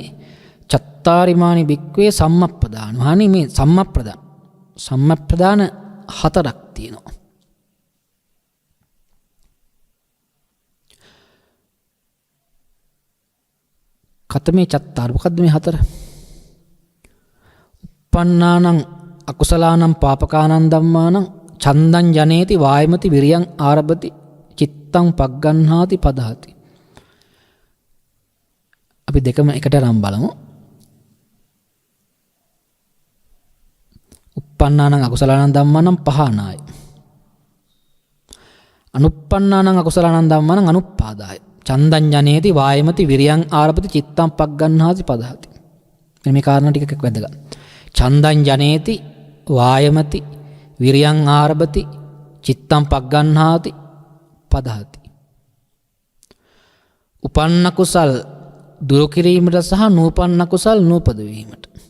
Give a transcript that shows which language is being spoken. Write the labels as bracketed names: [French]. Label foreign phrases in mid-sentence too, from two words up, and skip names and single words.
[Pali] චත්තාරිමානි භික්ඛවේ සම්මප්පදාන. [Sinhala] මහණනි මේ සම්මප්පදාන හතරක් තියෙනවා. [Pali] කතමේ චත්තාර [Sinhala] මොකද්ද මේ හතර? [Pali] uppannānaṁ අකුසලානං පාපකානං ධම්මානං චන්දං ජනේති වායමති විරියං ආරභති චිත්තං පග්ගණ්හාති පදහති. [Sinhala] අපි දෙකම එකට නම් බලමු. [Pali] uppannānaṁ අකුසලානං ධම්මානං පහානාය. anuppannānaṁ අකුසලානං ධම්මානං අනුප්පාදාය. චන්දං ජනේති වායමති විරියං ආරභති චිත්තං පග්ගණ්හාති පදහති. [Sinhala] මේ කාරණා ටිකක් වැදගත්. [Pali] චන්දං ජනේති වායමති විරියං ආරභති චිත්තං පග්ගණ්හාති පදහති. [Sinhala] උපන්න කුසල් දුරු කිරීමට සහ නූපන්න කුසල් නූපද වීමට.